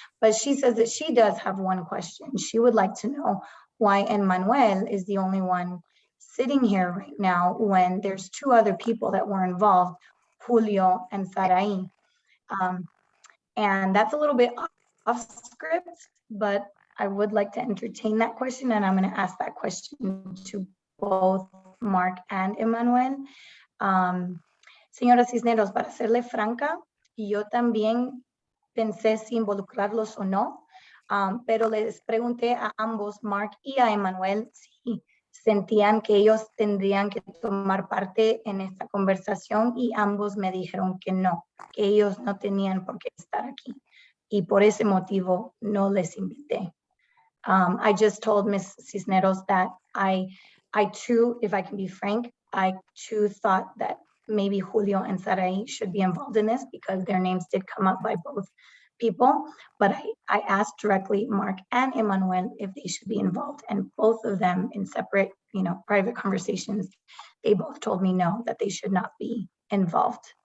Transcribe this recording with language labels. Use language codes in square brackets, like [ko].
[en] But she says that she does have one question. She would like to know why Emmanuel is the only one sitting here right now when there's 2 other people that were involved, Julio and Saraí. And that's a little bit off script, but I would like to entertain that question, and I'm going to ask that question to both Mark and Emmanuel. [es] Señora Cisneros, para serle franca, yo también pensé si involucrarlos o no, pero les pregunté a ambos, Mark y a Emmanuel, si sentían que ellos tendrían que tomar parte en esta conversación, y ambos me dijeron que no, que ellos no tenían por qué estar aquí, y por ese motivo no les invité. [en] I just told Ms. Cisneros that I too, if I can be frank, I too thought that maybe Julio and Saraí should be involved in this because their names did come up by both people, but I asked directly Mark and Emmanuel if they should be involved, and both of them in separate, private conversations, they both told me no, that they should not be involved.